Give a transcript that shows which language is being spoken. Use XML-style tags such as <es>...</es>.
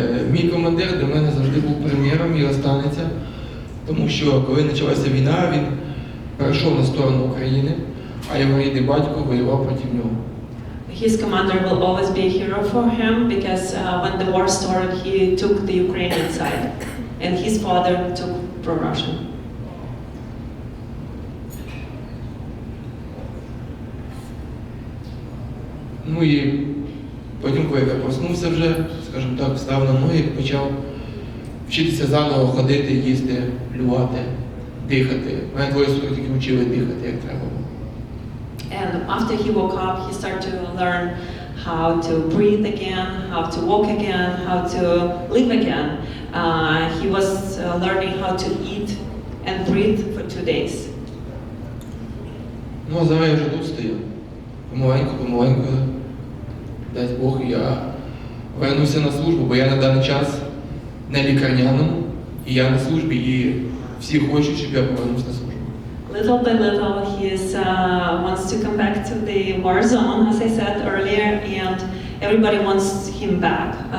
<uk>Мій командир для мене завжди був приміром і останеться, тому що коли почалася війна, він перейшов на сторону України, а його рідний батько воював проти нього.</uk> <en>His commander will always be a hero for him because when the war started, he took the Ukrainian side, and his father took pro-Russian.</en> <uk>Ну і потім, коли я проснувся вже, скажімо так, став на ноги і почав вчитися заново ходити, їсти, плювати, дихати. Мене двоє суток тільки вчили дихати, як треба.</uk> <en>And after he woke up, he started to learn how to breathe again, how to walk again, how to live again. He was learning how to eat and breathe for 2 days.</en> <uk>Ну, а зараз я вже тут стою. Помаленьку, дасть Бог, я вернуся на службу, бо я на даний час не лікарняному, і я на службі, і всі хочуть, щоб я повернувся на службу.</uk> <en>Little by little, he wants to come back to the war zone, as I said earlier, and everybody wants him back.</en>